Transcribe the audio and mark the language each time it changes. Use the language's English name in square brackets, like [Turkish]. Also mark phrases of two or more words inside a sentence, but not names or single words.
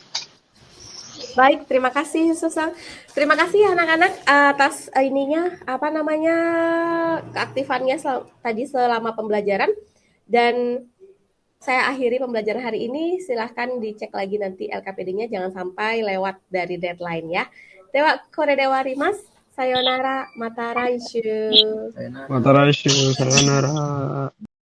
[Indonesian] Baik, terima kasih Susan. Terima kasih anak-anak atas keaktifannya tadi selama pembelajaran. Dan saya akhiri pembelajaran hari ini. Silahkan dicek lagi nanti LKPD-nya, jangan sampai lewat dari deadline ya. [Japanese] では、これで終わります. さようなら、また来週. また来週、さようなら.